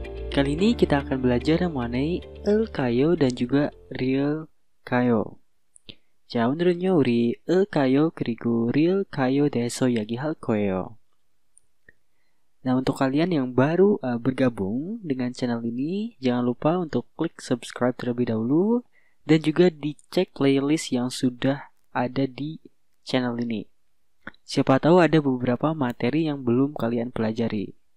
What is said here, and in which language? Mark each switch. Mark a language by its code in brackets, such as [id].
[id] Kali ini kita akan belajar mengenai Kayo dan juga Real Kayo. [ko] 자, 오늘은요, 우리 Kayo 그리고 Real Kayo 대해서 이야기할 거예요. [id] Nah, untuk kalian yang baru bergabung dengan channel ini, jangan lupa untuk klik subscribe terlebih dahulu dan juga dicek playlist yang sudah ada di channel ini. Siapa tahu ada beberapa materi yang belum kalian pelajari.